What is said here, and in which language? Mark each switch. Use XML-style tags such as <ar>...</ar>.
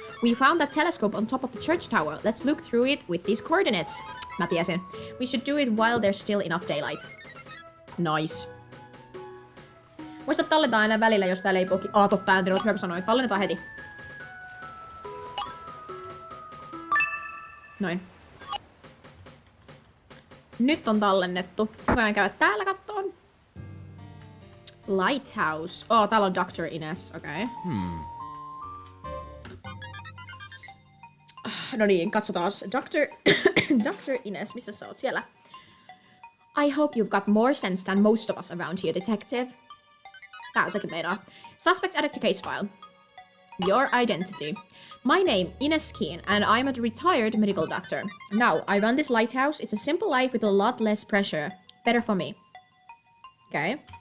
<en>We found that telescope on top of the church tower. Let's look through it with these coordinates.</en> <fi>Mä tiesin.</fi> <en>We should do it while there's still enough daylight. Nice.</en> <fi>Muista tallentaa aina välillä, jos täällä ei poki... totta, en tiedä, mitä sanoin. Tallennetaan heti. Noin. Nyt on tallennettu. Sitten voidaan käydä täällä kattoon. Lighthouse. Täällä on Dr. Ines, okei. No niin, katsotaan. Dr. Ines, missä sä oot siellä?</fi> <en>I hope you've got more sense than most of us around here, detective.</en> <fi>Tää on sekin meinaa.</fi> <en>Suspect added to case file. Your identity. My name, Ines Keen, and I'm a retired medical doctor. Now, I run this lighthouse. It's a simple life with a lot less pressure. Better for me. Okay.</en>